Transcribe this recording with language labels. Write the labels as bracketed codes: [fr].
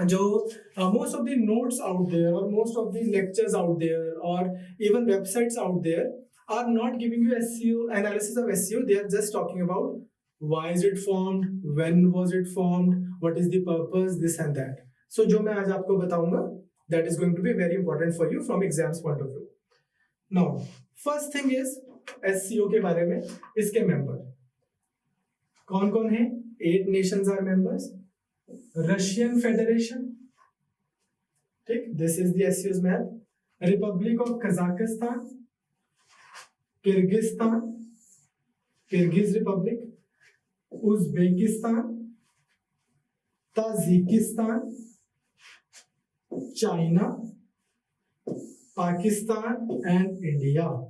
[en] जो most of the notes out there or most of the lectures out there or even websites out there are not giving you SEO analysis of SEO. They are just talking about why is it formed, when was it formed, what is the purpose, this and that. So [hi] जो मैं आज आपको बताऊंगा, [en] that is going to be very important for you from exams point of view. Now, first thing is [hi] SEO के बारे में, इसके member कौन कौन है? [en] 8 nations are members. Russian Federation, ठीक, this is the SEO's map. Republic of Kazakhstan, Kyrgyzstan, Kyrgyz Republic, Uzbekistan, Tajikistan, China, Pakistan, and India.